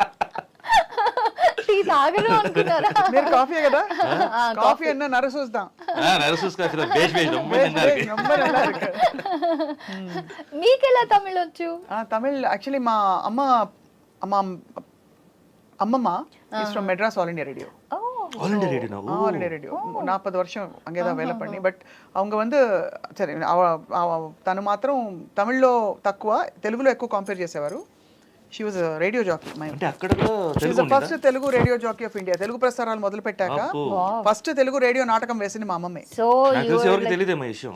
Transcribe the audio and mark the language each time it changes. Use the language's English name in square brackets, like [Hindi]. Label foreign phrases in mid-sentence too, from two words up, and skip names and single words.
[Telugu] టీ తాగను అనుకున్నారా? మీరు కాఫీ కదా, కాఫీ అన్న నరసూస్తాం. మీకెలా తమిళ్ వచ్చు? తమిళ్ యాక్చువల్లీ మా అమ్మమ్మ [English] is from Madras All India Radio. [Tamil] ஆல் இந்தியா ரேடியோ 40 வருஷம் அங்கே தான் வேலை பண்ணி. [Telugu] బట్ [Tamil] அவங்க வந்து [Telugu] సరే తను మాత్రం తమిళ్లో తక్కువ, తెలుగులో ఎక్కువ కంపేర్ చేసేవారు. [English] She was radio jockey. [Telugu] అంటే అక్కడ కూడా [English] First Telugu radio jockey of India. [Telugu] తెలుగు ప్రసారాలు మొదలు పెట్టాక ఫస్ట్ తెలుగు రేడియో నాటకం వేసింది మా అమ్మమ్మే. సో ఎవరికి తెలియదేమో ఈ విషయం.